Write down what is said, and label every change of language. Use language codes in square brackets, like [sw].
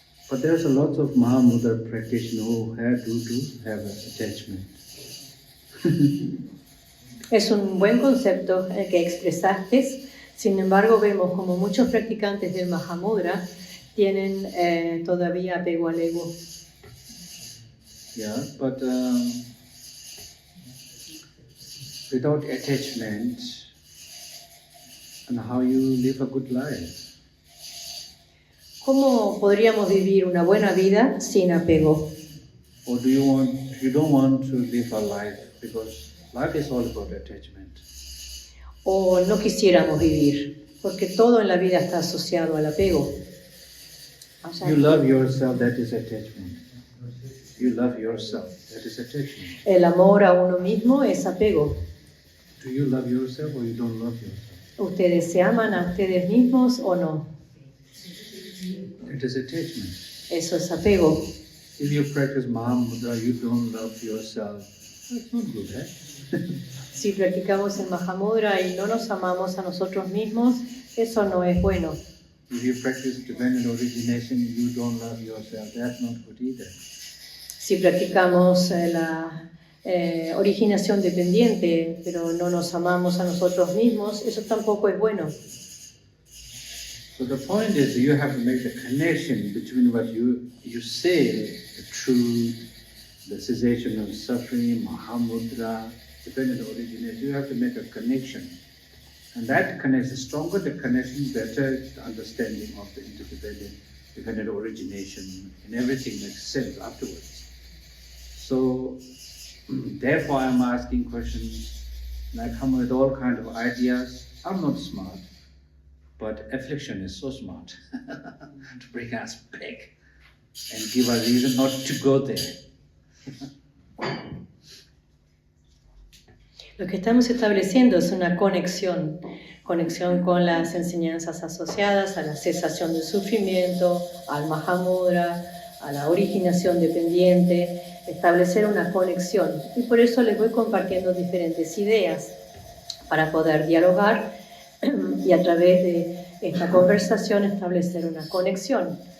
[en] But there's a lot of Mahamudra practitioners who do have attachment. [es] Es un buen concepto el que expresaste. Sin embargo, vemos como muchos practicantes del Mahamudra tienen todavía apego al ego. [en] Yeah, but without attachment, and how you live a good life? [es] ¿Cómo podríamos vivir una buena vida sin apego? [en] Or you don't want to live a life because life is all about attachment. [es] ¿O no quisiéramos vivir? Porque todo en la vida está asociado al apego. O sea, [en] You love yourself, that is attachment. You love yourself, that is attachment. [es] el amor a uno mismo es apego. [en] Do you love yourself or you don't love yourself? [es] ¿Ustedes se aman a ustedes mismos o no? [en] It is attachment. [es] Eso es apego. [en] If you practice Mahamudra, you don't love yourself. That's not good, eh? [es] Si practicamos el Mahamudra y no nos amamos a nosotros mismos, eso no es bueno. [en] If you practice divine origination, you don't love yourself. That's not good either. [es] Si practicamos la originación dependiente, pero no nos amamos a nosotros mismos, eso tampoco es bueno. [en] So the point is, you have to make the connection between what you say, the truth, the cessation of suffering, Mahamudra, dependent origination. You have to make a connection. And that connection, the stronger the connection, better the understanding of the interdependent, dependent origination, and everything makes sense afterwards. So, therefore I'm asking questions, and I come with all kinds of ideas. I'm not smart, but affliction is so smart to bring us back and give us reason not to go there. [es] Lo que estamos estableciendo es una conexión con las enseñanzas asociadas a la cesación del sufrimiento, al Mahamudra, a la originación dependiente, establecer una conexión. Y por eso les voy compartiendo diferentes ideas para poder dialogar y a través de esta conversación establecer una conexión.